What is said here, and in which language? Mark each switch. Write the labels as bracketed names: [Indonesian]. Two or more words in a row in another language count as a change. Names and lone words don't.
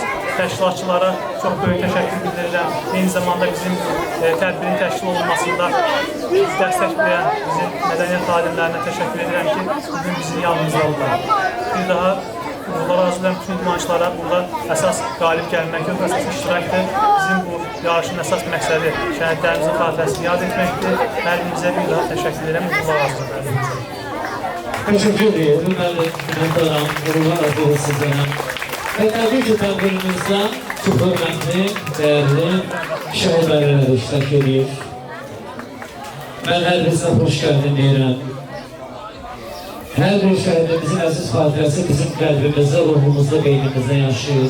[Azerbaijani] Təşkilatçılara çox böyük təşəkkür bildirirəm. Eyni zamanda bizim tədbirin təşkil olunmasında dəstək verən bizim mədəniyyət xadimlərinə təşəkkür edirəm ki, bugün bizim yanımızda oldular. Bir daha Allah razı olun bütün idmançılara burada əsas qalib gəlmək yox, əsas iştirakdır. Bizim bu yarışın əsas məqsədi şəhidlərimizin xatirəsini yad etməkdir. Hər birimizə bir daha təşəkkür edirəm. Allah razı olun. [Turkish] Teşekkür ederim. Minnettarım. Gururlar ediyoruz sizlere. Ve tabii ki [Azerbaijani] tədbirimizdə çox hörmətli, dəyərli şəhidlərlə iştirak edir. Mən hər birinizə xoş gəldin deyirəm. Hər bir şəhidimizin əziz xatirəsi bizim qəlbimizdə, ruhumuzda, beynimizdə yaşayır.